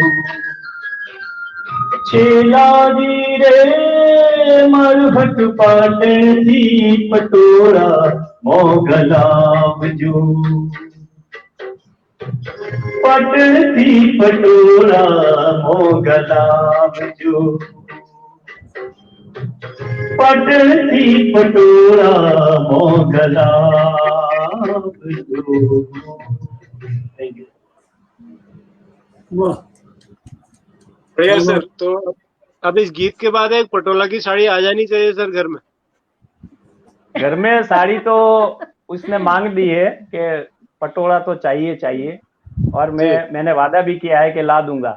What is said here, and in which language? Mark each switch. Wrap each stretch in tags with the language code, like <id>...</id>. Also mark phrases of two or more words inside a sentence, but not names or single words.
<gu>છેલા જી રે મરહટ પાટણ થી પટોળા મોગલા જો પટણ થી પટોળા મોગલા જો પટણ થી પટોળા મોગલા જો।</gu> <hi>वाह, बढ़िया सर। तो अब इस गीत के बाद एक पटोला की साड़ी आ जानी चाहिए सर घर में। घर में साड़ी तो उसने मांग दी है कि पटोला तो चाहिए चाहिए, और मैंने वादा भी किया है कि ला दूंगा</hi>